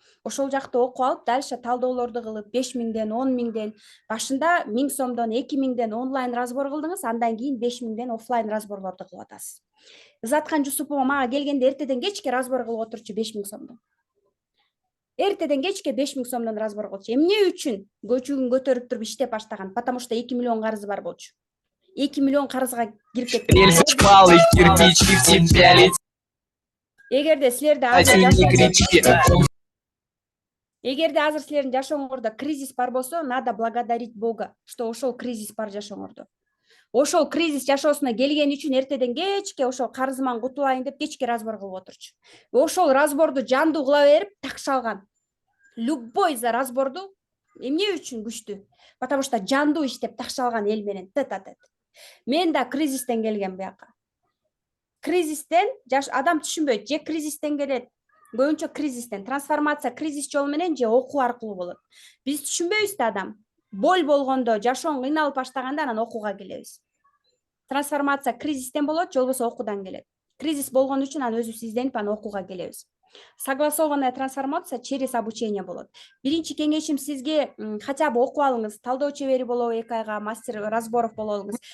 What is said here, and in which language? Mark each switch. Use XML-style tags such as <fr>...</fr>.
<ky>Ошол жакта окуп алып, дальше талдоолорду кылып 5000ден, 10000ден, башында 1000 сомдон, 2000ден онлайн разбор кылдыңыз, андан кийин 5000ден офлайн разборлорду кылып атасыз. Заткан Жусупова мага келгенде эртеден кечке разбор кылып отурчу 5000 сомдон. Эртеден кечке 5000 сомдон разбор кылчу. Эмне үчүн көчүгүн көтөрүп туруп иштеп баштаган?</ky> <ru>Потому что</ru> <ky>2 миллион карызы бар болчу. 2 миллион карызга кирип кеткен.</ky> <ru>Рельсы шпалы, кирпичи в тебя летят.</ru> <ky>Эгерде силерде азыр силердин жашооңордо кризис бар болсо,</ky> <ru>надо благодарить Бога, что</ru> <ky>ошол кризис бар жашооңордо. Ошол кризис жашоосуна келген үчүн эртеден кечке ошол карызыман кутулайын деп кечке разбор кылып отурчу. Ошол разборду жандуу кыла берип такшалган. Любой за разборду эмне үчүн күчтүү?</ky> <ru>Потому что</ru> <ky>жандуу иштеп такшалган эл менен тет-а-тет. Мен да кризистен келгем буяка. Кризистен адам түшүнбөйт, же кризистен келет. Көбүнчө кризистен, трансформация кризис жолу менен же окуу аркылуу болот. Биз түшүнбөйбүз да адам. Боль болгондо, жашооң кыйналып баштаганда анан окууга келебиз. Трансформация кризистен болот, же болбосо окуудан келет. Кризис болгон үчүн анан өзүбүз изденип анан окууга келебиз.</ky> <ru>Согласованная трансформация через обучение</ru> <ky>болот. Биринчи кеңешим сизге</ky> <ru>хотя бы</ru> <ky>окуп алыңыз, талдоо чебери болобу 2 айга,</ky> <ru>мастер разборов</ru> <ky>боло алыңыз.</ky>